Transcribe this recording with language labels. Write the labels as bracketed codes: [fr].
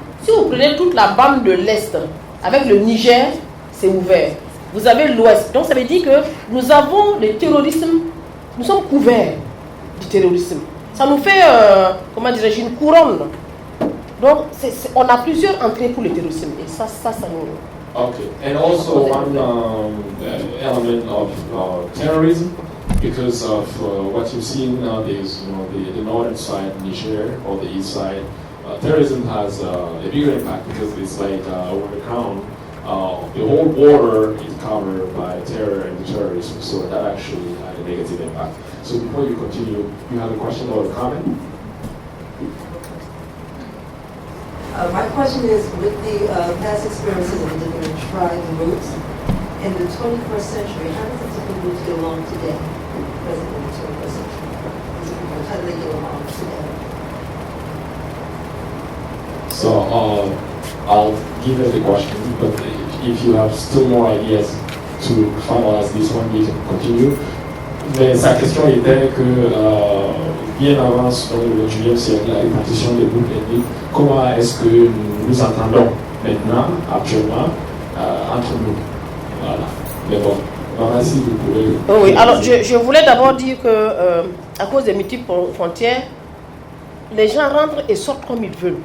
[fr] Si vous prenez toute la bande de l'Est, avec le Niger, c'est ouvert. Vous avez l'Ouest. Donc ça veut dire que nous avons le terrorisme, nous sommes couverts du terrorisme. Ça nous fait, comment dirais-je, une couronne. Donc on a plusieurs entrées pour le terrorisme. Et ça nous... [en] Okay, and also one element of terrorism, because of what you've seen nowadays, the northern side, Niger, or the east side, terrorism has a bigger impact because it's like over the crown. The whole border is covered by terror and terrorism, so that actually had a negative impact. So before you continue, you have a question or a comment? My question is, with the past experiences of the different tribes and roots, in the 21st century, how does the different groups get along today? Present in the 21st century. How do they get along today? So I'll give you the question, but if you have still more ideas to finalize this one, you can continue. [fr] Mais sa question était que bien avant le 21e siècle, la répartition des groupes ethniques, comment est-ce que nous nous entendons maintenant, actuellement, entre nous. Voilà. Mais bon, si vous pouvez... Oui, alors je voulais d'abord dire que à cause des multiples frontières, les gens rentrent et sortent comme ils veulent.